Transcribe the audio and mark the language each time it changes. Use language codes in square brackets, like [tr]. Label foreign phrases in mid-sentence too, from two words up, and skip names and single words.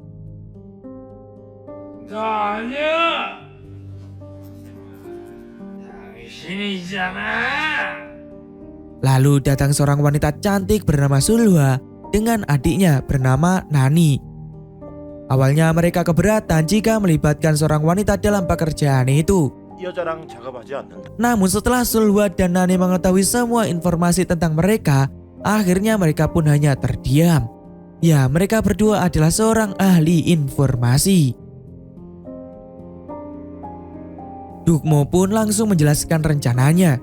[id] Lalu datang seorang wanita cantik bernama Sulhua dengan adiknya bernama Nani. Awalnya mereka keberatan jika melibatkan seorang wanita dalam pekerjaan itu. [ko] 여자랑 작업하지 않는다. [id] Namun setelah Sulhua dan Nani mengetahui semua informasi tentang mereka, akhirnya mereka pun hanya terdiam. Ya, mereka berdua adalah seorang ahli informasi. Dukmo pun langsung menjelaskan rencananya.